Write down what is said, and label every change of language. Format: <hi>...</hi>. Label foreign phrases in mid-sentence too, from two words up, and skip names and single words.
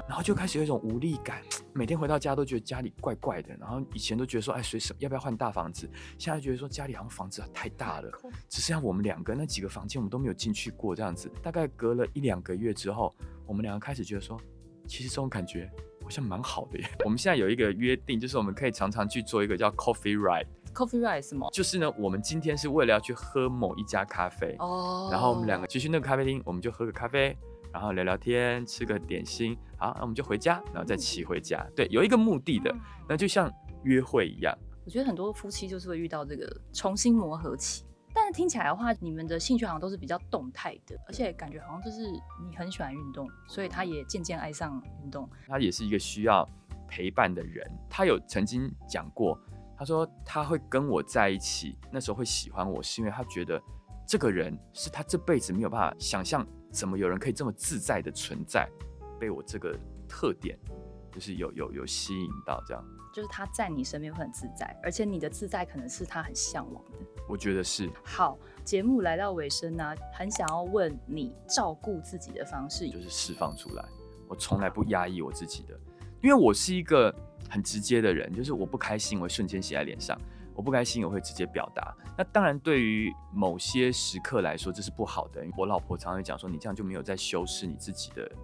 <zh>然後就開始有一種無力感，每天回到家都覺得家裡怪怪的，然後以前都覺得說，隨時要不要換大房子，現在覺得說家裡好像房子太大了，只剩下我們2個，那幾個房間我們都沒有進去過，這樣子，大概隔了1-2個月之後，我們2個開始覺得說，其實這種感覺好像蠻好的耶。我們現在有一個約定，就是我們可以常常去做一個叫</zh> <en>coffee ride。</en> <zh>Coffee ride 什麼？就是呢，我們今天是為了要去喝某一家咖啡，然後我們2個就去那個咖啡廳，我們就喝個咖啡，然後聊聊天，吃個點心，好，那我們就回家，然後再騎回家。對，有一個目的的，那就像約會一樣。我覺得很多夫妻就是會遇到這個重新磨合期，但是聽起來的話，你們的興趣好像都是比較動態的，而且感覺好像就是你很喜歡運動，所以他也漸漸愛上運動。他也是一個需要陪伴的人，他有曾經講過。他說他會跟我在一起，那時候會喜歡我，是因為他覺得這個人是他這輩子沒有辦法想象，怎麼有人可以這麼自在的存在，被我這個特點就是有吸引到，這樣就是他在你身邊會很自在，而且你的自在可能是他很向往的。我覺得是。好，節目來到尾聲呢，很想要問你照顧自己的方式，就是釋放出來，我從來不壓抑我自己的，因為我是一個很直接的人，就是我不開心我會瞬間寫在臉上，我不開心我會直接表達。那當然對於某些時刻來說這是不好的，我老婆常常會講說，你這樣就沒有在修飾你自己的，</zh>